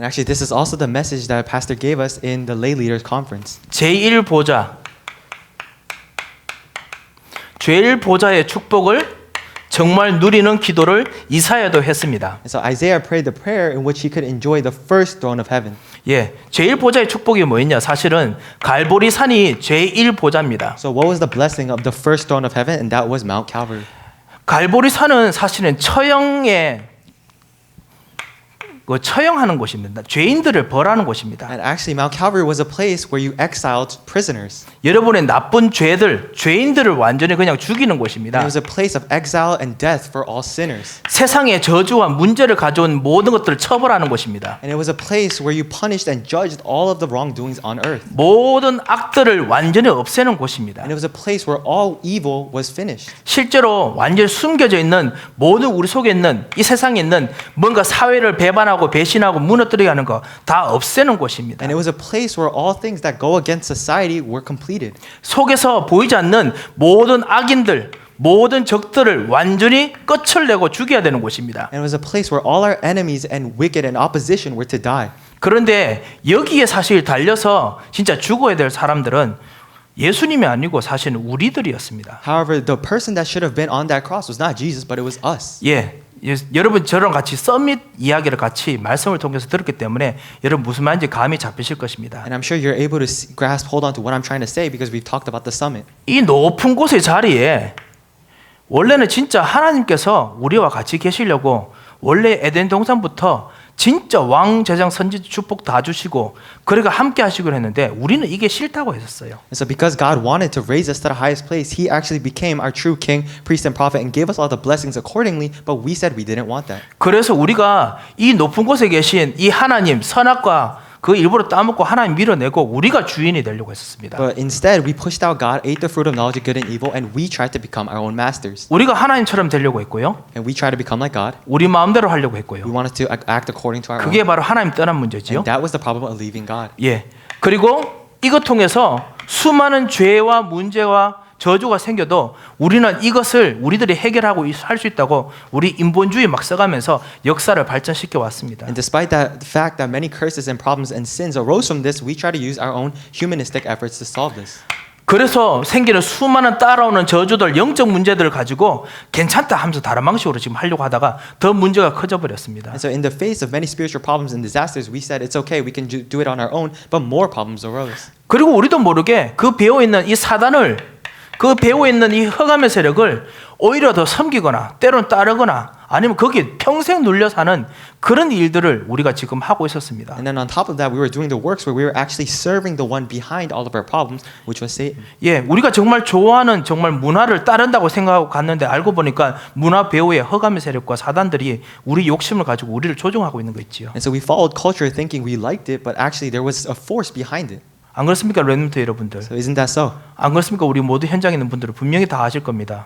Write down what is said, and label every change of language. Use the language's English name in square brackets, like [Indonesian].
[English] And actually, this is also the message that Pastor gave us in the lay leaders conference. [Korean] 제1보좌 제1보좌의 축복을 정말 누리는 기도를 이사야도 했습니다. [English] And so Isaiah prayed the prayer in which he could enjoy the first throne of heaven. [Korean] 예, 제1보좌의 축복이 뭐였냐? 사실은 갈보리 산이 제1보좌입니다. [English] So what was the blessing of the first throne of heaven? And that was Mount Calvary. [Korean] 갈보리 산은 사실은 처형하는 곳입니다. 죄인들을 벌하는 곳입니다. [English] And actually, Mount Calvary was a place where you exiled prisoners. [Korean] 여러분의 나쁜 죄인들을 완전히 그냥 죽이는 [English] And [Korean] 곳입니다. [English] it was a place of exile and death for all sinners. [Korean] 세상에 저주와 문제를 가져온 모든 것들을 처벌하는 곳입니다. [English] And it was a place where you punished and judged all of the wrongdoings on earth. [Korean] 모든 악들을 완전히 없애는 곳입니다. [English] And it was a place where all evil was finished. [Korean] 실제로 완전히 숨겨져 있는 모든 우리 속에 있는 이 세상에 있는 뭔가 사회를 배반하고 배신하고 무너뜨리게 하는 거 다 없애는 곳입니다. [English] And it was a place where all things that go against society were completed. [Korean] 속에서 보이지 않는 모든 악인들, 모든 적들을 완전히 끝을 내고 죽여야 되는 곳입니다. [English] And it was a place where all our enemies and wicked and opposition were to die. [Korean] 그런데 여기에 사실 달려서 진짜 죽어야 될 사람들은 예수님이 아니고 사실은 우리들이었습니다. [English] However, the person that should have been on that cross was not Jesus, but it was us. [Korean] 예, 여러분 저랑 같이 서밋 이야기를 같이 말씀을 통해서 들었기 때문에 여러분 무슨 말인지 감이 잡히실 것입니다. [English] And I'm sure you're able to grasp hold on to what I'm trying to say because we've talked about the summit. [Korean] 이 높은 곳의 자리에 원래는 진짜 하나님께서 우리와 같이 계시려고 원래 에덴 동산부터 진짜 왕 제장 선지 축복 다 주시고 그래가 함께 하시기로 했는데 우리는 이게 싫다고 했었어요. [English] And so because God wanted to raise us to the highest place, He actually became our true king, priest, and prophet and gave us all the blessings accordingly, but we said we didn't want that. [Korean] 그래서 우리가 이 높은 곳에 계신 이 하나님 선악과 그 일부러 따먹고 하나님 밀어내고 우리가 주인이 되려고 했었습니다. [English] But instead, we pushed out God, ate the fruit of knowledge of good and evil, and we tried to become our own masters. [Korean] 우리가 하나님처럼 되려고 했고요. [English] And we tried to become like God. [Korean] 우리 마음대로 하려고 [English] We [Korean] 했고요. [English] wanted to act according to our [Korean] 그게 [English] own. [Korean] 바로 하나님 떠난 문제지요. [English] And that was the problem of leaving God. [Korean] 예. 그리고 이것 통해서 수많은 죄와 문제와 저주가 생겨도 우리는 이것을 우리들이 해결하고 할 수 있다고 우리 인본주의 막 써가면서 역사를 발전시켜 왔습니다. [English] And despite that, the fact that many curses and problems and sins arose from this, we try to use our own humanistic efforts to solve this. [Korean] 그래서 생기는 수많은 따라오는 저주들, 영적 문제들을 가지고 괜찮다 하면서 다른 방식으로 지금 하려고 하다가 더 문제가 커져 버렸습니다. [English] And so in the face of many spiritual problems and disasters, we said it's okay, we can do it on our own, but more problems arose. [Korean] 그리고 우리도 모르게 그 배후에 있는 이 사단을 그 배후에 있는 이 흑암의 세력을 오히려 더 섬기거나 때로는 따르거나 아니면 거기에 평생 눌려 사는 그런 일들을 우리가 지금 하고 있었습니다. [English] And then on top of that, we were doing the works where we were actually serving the one behind all of our problems, which was Satan. [Korean] 예, 우리가 정말 좋아하는 정말 문화를 따른다고 생각하고 갔는데 알고 보니까 문화 배후의 흑암의 세력과 사단들이 우리 욕심을 가지고 우리를 조종하고 있는 거 있지요. [English] And so we followed culture thinking we liked it, but actually there was a force behind it. [Korean] 안 그렇습니까, 렘넌트 여러분들? [English] So isn't that so? [Korean] 안 그렇습니까? 우리 모두 현장에 있는 분들은 분명히 다 아실 겁니다.